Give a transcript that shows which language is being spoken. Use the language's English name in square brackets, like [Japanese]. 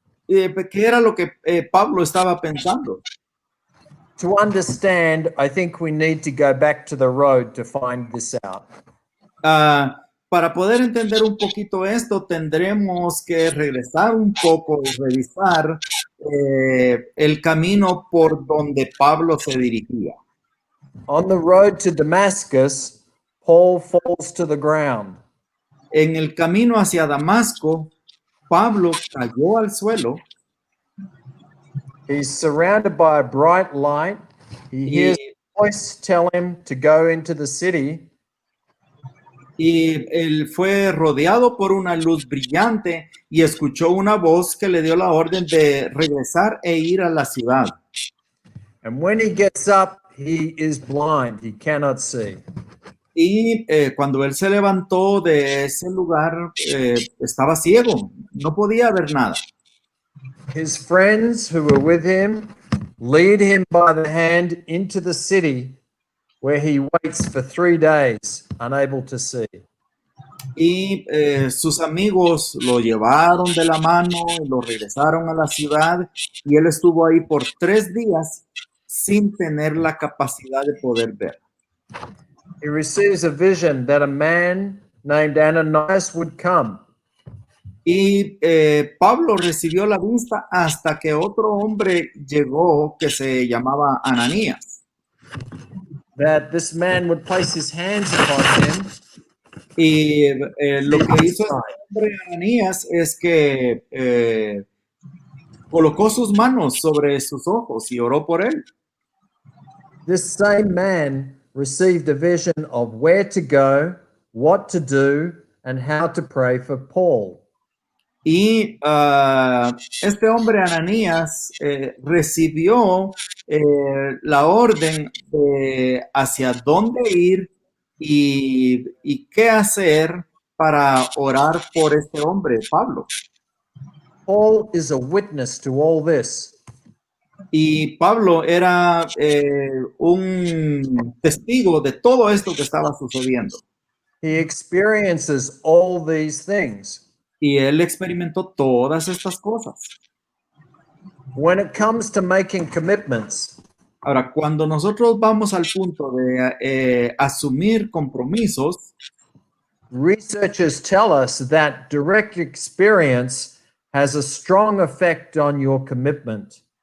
[Spanish] ¿Qué era lo que Pablo estaba pensando? [English] To understand, I think we need to go back to the road to find this out. [Spanish] Para poder entender un poquito esto, tendremos que regresar un poco y revisar el camino por donde Pablo se dirigía. [English] On the road to Damascus, Paul falls to the ground. [Spanish] En el camino hacia Damasco, Pablo cayó al suelo. [English] He's surrounded by a bright light. He hears a voice tell him to go into the city. [Spanish] Y él fue rodeado por una luz brillante y escuchó una voz que le dio la orden de regresar e ir a la ciudad. [English] And when he gets up, he is blind. He cannot see. [Spanish] Y cuando él se levantó de ese lugar, estaba ciego, no podía ver nada. [English] His friends who were with him lead him by the hand into the city, where he waits for 3 days, unable to see. [Spanish] Y sus amigos lo llevaron de la mano y lo regresaron a la ciudad y él estuvo ahí por 3 días sin tener la capacidad de poder ver. [English] He receives a vision that a man named Ananias would come. [Spanish] Y Pablo recibió la vista hasta que otro hombre llegó que se llamaba Ananías. [English] That this man would place his hands upon him. [Spanish] Y lo que hizo este hombre Ananías es que colocó sus manos sobre sus ojos y oró por él. [English] This same man received a vision of where to go, what to do, and how to pray for Paul. [Spanish] Y este hombre Ananías recibió la orden de hacia dónde ir y qué hacer para orar por este hombre, Pablo. [English] Paul is a witness to all this. [Spanish] Y Pablo era un testigo de todo esto que estaba sucediendo. [English] He experiences all these things. [Spanish] Y él experimentó todas estas cosas. [English] When it comes to making commitments, [Spanish] Ahora, cuando nosotros vamos al punto de asumir compromisos, [English] researchers tell us that direct experience has a strong effect on your commitment.